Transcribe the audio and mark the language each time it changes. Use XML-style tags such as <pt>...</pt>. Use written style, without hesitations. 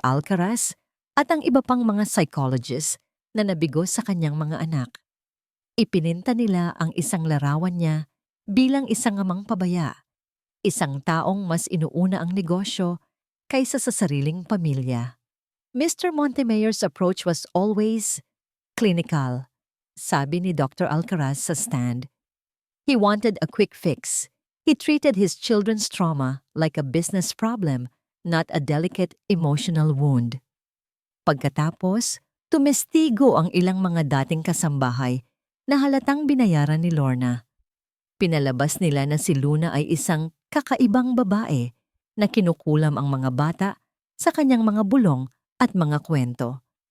<tl>Alcaraz at ang iba pang mga psychologist na nabigo sa kanyang mga anak. Ipininta nila ang isang larawan niya bilang isang amang pabaya, isang taong mas inuuna ang negosyo kaysa sa sariling pamilya.</tl> <en>Mr. Montemayor's approach was always clinical,</en> <tl>sabi ni</tl> <en>Dr. Alcaraz sa stand. He wanted a quick fix. He treated his children's trauma like a business problem, not a delicate emotional wound.</en> <tl>Pagkatapos, tumestigo ang ilang mga dating kasambahay na halatang binayaran ni Lorna. Pinalabas nila na si Luna ay isang kakaibang babae na kinukulam ang mga bata sa kanyang mga bulong at mga kwento.</tl>